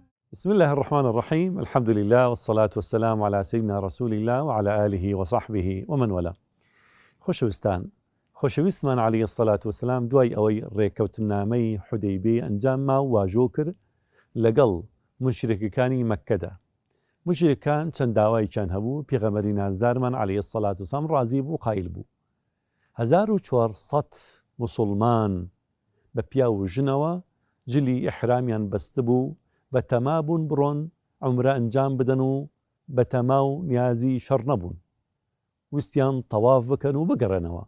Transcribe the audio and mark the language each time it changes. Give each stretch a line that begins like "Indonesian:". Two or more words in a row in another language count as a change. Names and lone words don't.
Arabic: بسم الله الرحمن الرحيم. الحمد لله والصلاة والسلام على سيدنا رسول الله وعلى آله وصحبه ومن والاه.
Central Kurdish: خۆشەویستمان
Arabic: عليه الصلاة والسلام
Central Kurdish: دوای ئەوەی ڕێکەوتنامەی حودەیبیە ئەنجام ما و واژۆ کرد لەگەڵ مشرکەکانی مەککەدا. مشرکان چەند داوایان هەبوو، پێغەمبەری نازدارمان
Arabic: عليه الصلاة والسلام
Central Kurdish: ڕازی بوو، قایل بوو. 1400 مسلمان بە پیا و ژنەوە جلی ئیحرامیان بەستە بوو، بە تەما بوون بڕۆن عومرە ئەنجام بدەن و بە تەما و نیازی شەڕ نەبوون، ویستیان تەواف بکەن و بگەڕێنەوە.